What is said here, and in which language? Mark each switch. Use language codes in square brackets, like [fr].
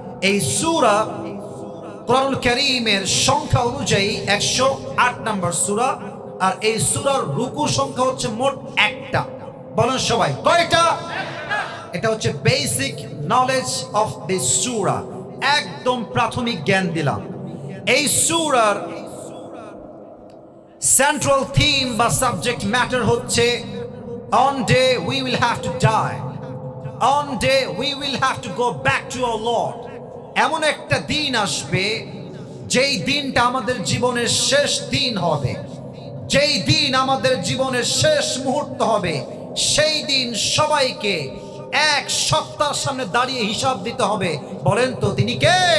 [bn] এই সূরা কোরআনুল কারীমের সংখ্যা অনুযায়ী 108 নাম্বার সূরা। আর এই সূরার রুকু সংখ্যা হচ্ছে মোট 1টা। বলেন সবাই কয়টা? এটা হচ্ছে [en] basic knowledge of this [bn] সূরা, একদম প্রাথমিক জ্ঞান দিলাম। এই সূরার সেন্ট্রাল থিম বা সাবজেক্ট ম্যাটার হচ্ছে [en] on day we will have to die, on day we will have to go back to our Lord. [bn] এমন একটা দিন আসবে যেই দিনটা আমাদের জীবনের শেষ দিন হবে, যেই দিন আমাদের জীবনের শেষ মুহূর্ত হবে। সেই দিন সবাইকে এক সপ্তাহের সামনে দাঁড়িয়ে হিসাব দিতে হবে। বলেন তো তিনি কে?